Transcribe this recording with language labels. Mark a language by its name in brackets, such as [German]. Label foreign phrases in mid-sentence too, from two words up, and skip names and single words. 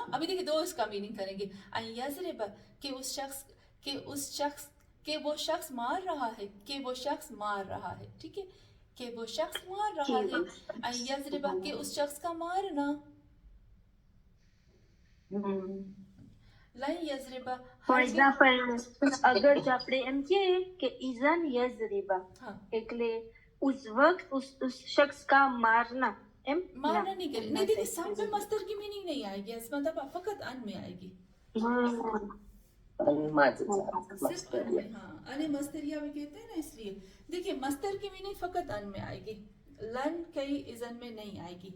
[Urdu] ابھی دیکھیں دو اس کا میننگ کریں گے. یضرب کہ اس شخص کہ وہ شخص مار رہا ہے، کہ وہ شخص مار رہا ہے، ٹھیک ہے، کہ وہ شخص مار رہا ہے. یضرب کہ اس شخص کا مارنا. [Arabic] لن یضرب [English] for example [Urdu] اگر جو [Gujarati] આપણે એમ કહીએ [Urdu] کہ [Arabic] اذن یضرب [Urdu] એટલે اس وقت اس شخص کا مارنا ایم مارنا نہیں کرے. نہیں دیکھیں سب میں مصدر کی میننگ نہیں آئے گی، اس مطلب فقط ان میں آئے گی، صرف ان میں. ہاں ان مصدریہ بھی کہتے ہیں نا، اس لیے دیکھیں مصدر کی میننگ فقط ان میں آئے گی، لن کئی اذن میں نہیں آئے گی.